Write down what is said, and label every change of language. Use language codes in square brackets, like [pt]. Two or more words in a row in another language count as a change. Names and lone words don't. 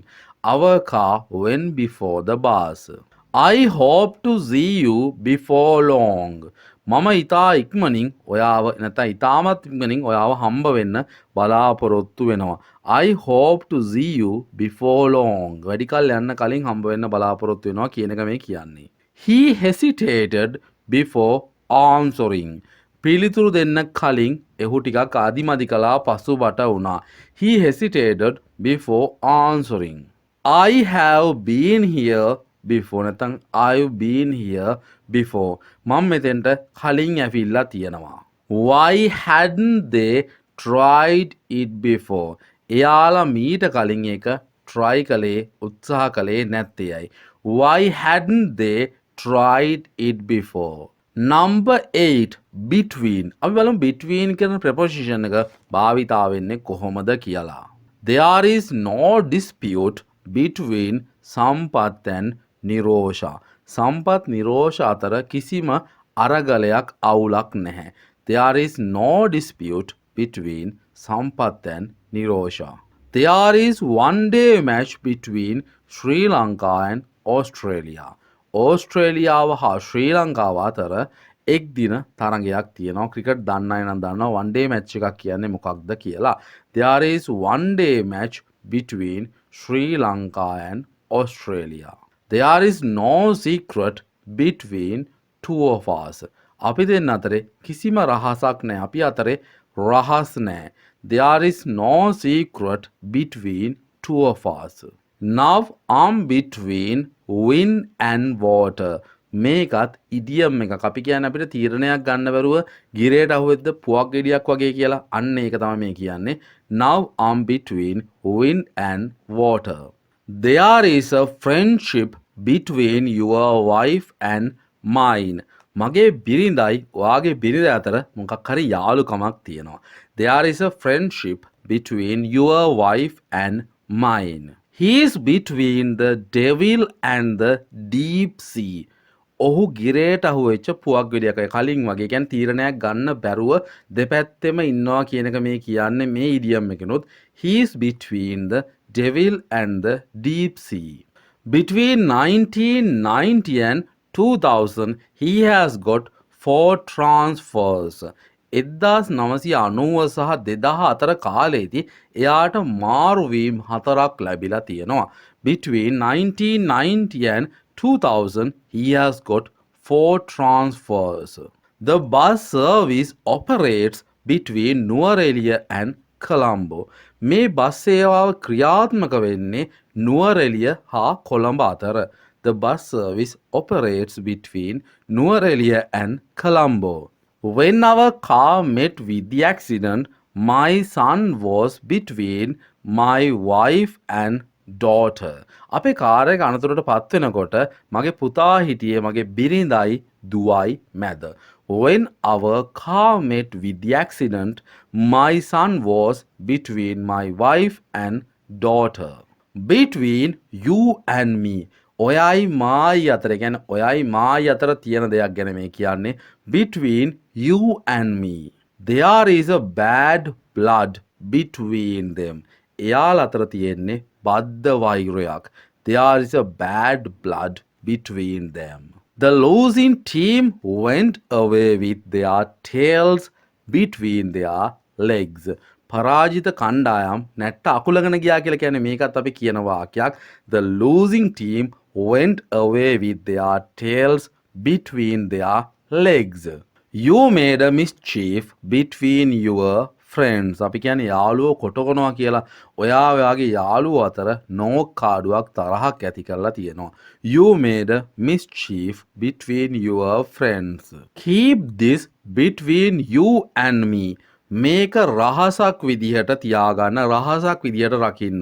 [en] Our car went before the bus. I hope to see you before long. [si] මම ඉතා ඉක්මනින් ඔයාව නැත්නම් ඉතාමත් ඉක්මනින් ඔයාව හම්බ වෙන්න බලාපොරොත්තු වෙනවා. [en] I hope to see you before long. [si] වැඩි කල් යන්න කලින් හම්බ වෙන්න බලාපොරොත්තු වෙනවා කියන එක මේ කියන්නේ. [en] He hesitated before answering. [si] පිළිතුරු දෙන්න කලින් එහු ටිකක් ආදිමදි කළා පසුබට වුණා. [en] He hesitated before answering. I have been here before. නැත්නම් I've been here before. [si] මම මෙතෙන්ට කලින් ඇවිල්ලා තියෙනවා. [en] Why hadn't they tried it before? [si] එයාලා මීට කලින් එක try කළේ උත්සාහ කළේ නැත්තේයි. [en] Why hadn't they tried it before? Number 8. Between. [si] අපි බලමු between කියන preposition එක භාවිතා වෙන්නේ කොහොමද කියලා. [en] There is no dispute between Sampath and Nirosha. [si] සම්පත් නිරෝෂ අතර කිසිම අරගලයක් අවුලක් නැහැ. [en] There is no dispute between Sampath and Nirosha. There is one day match between Sri Lanka and Australia. [si] ඕස්ට්‍රේලියාව හා ශ්‍රී ලංකාව අතර එක් දින තරගයක් තියෙනවා. ක්‍රිකට් දන්න අය නම් දන්නවා [en] one day match [si] එකක් කියන්නේ මොකක්ද කියලා. [en] There is one day match between Sri Lanka and Australia. There is no secret between two of us. [si] අපි දෙන්න අතරේ කිසිම රහසක් නැහැ. අපි අතරේ රහස් නැහැ. [en] There is no secret between two of us. Now I'm between wind and water. [si] මේකත් ඉඩියම් එකක්. අපි කියන්නේ අපිට තීරණයක් ගන්න බැරුව ගිරේට අහුවෙද්ද පුවක් ගෙඩියක් වගේ කියලා. අන්න ඒක තමයි මේ කියන්නේ. [en] Now I'm between wind and water. There is a friendship between your wife and mine. [si] මගේ බිරිඳයි ඔයාගේ බිරිඳ අතර මොකක් හරි යාළුකමක් තියෙනවා. [en] There is a friendship between your wife and mine. He is between the devil and the deep sea. [si] ඔහු ගිරේට අහුවෙච්ච පුවක් ගෙඩියක කලින් වගේ කියන්නේ තීරණයක් ගන්න බැරුව දෙපැත්තෙම ඉන්නවා කියන එක මේ කියන්නේ මේ ඉඩියම් එකනොත් [en] he is between the devil and the deep sea. Between 1990 and 2000 he has got 4 transfers. [si] 1990 සහ 2000 අතර කාලයේදී එයාට මාරුවීම් 4ක් ලැබිලා තියෙනවා. [en] Between 1990 and 2000 he has got 4 transfers. The bus service operates between Nuwara and Colombo. [si] මේ බස් සේවාව ක්‍රියාත්මක වෙන්නේ නුවරඑළිය හා කොළඹ අතර. [en] The bus service operates between Nuwara and Colombo. When our car met with the accident, my son was between my wife and daughter. [si] අපේ කාර් එක අනතුරට පත් වෙනකොට මගේ පුතා හිටියේ මගේ බිරිඳයි දුවයි මැද. [en] When our car met with the accident, my son was between my wife and daughter. Between you and me. [si] ඔයයි මායි අතර කියන්නේ ඔයයි මායි අතර තියෙන දෙයක් ගැන මේ කියන්නේ. [en] Between you and me. There is a bad blood between them. [si] එයාල අතර තියෙන්නේ බද්ධ වෛරයක්. [en] There is a bad blood between them. The losing team went away with their tails between their legs. [si] පරාජිත කණ්ඩායම් නැට්ට අකුලගෙන ගියා කියලා කියන්නේ මේකත් අපි කියන වාක්‍යයක්. [en] The losing team went away with their tails between their legs. You made a mischief between your friends. [si] අපි කියන්නේ යාළුවෝ කොටකනවා කියලා. ඔයා ඔයාගේ යාළුවෝ අතර නෝක්කාඩුවක් තරහක් ඇති කරලා තියෙනවා. [en] You made a mischief between your friends. Keep this between you and me. [si] මේක රහසක් විදිහට තියාගන්න, රහසක් විදිහට රකින්න.